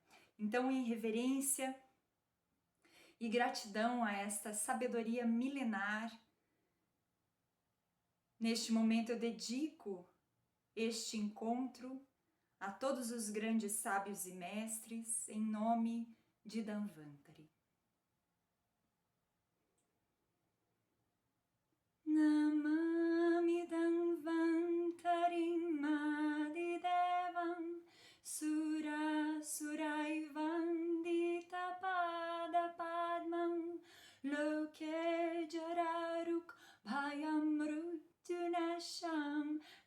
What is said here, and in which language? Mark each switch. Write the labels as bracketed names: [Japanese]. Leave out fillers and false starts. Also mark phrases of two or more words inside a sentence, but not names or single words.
[Portuguese] Então, em reverência e gratidão a esta sabedoria milenar, neste momento eu dedico este encontro a todos os grandes sábios e mestres em nome de Dhanvantari. [Sanskrit] नमामि धन्वन्तरिम् आदिदेवम् सुर सुरैवन्दित पाद पद्मम् लोके जरारुक् भयम् मृत्युनाशम्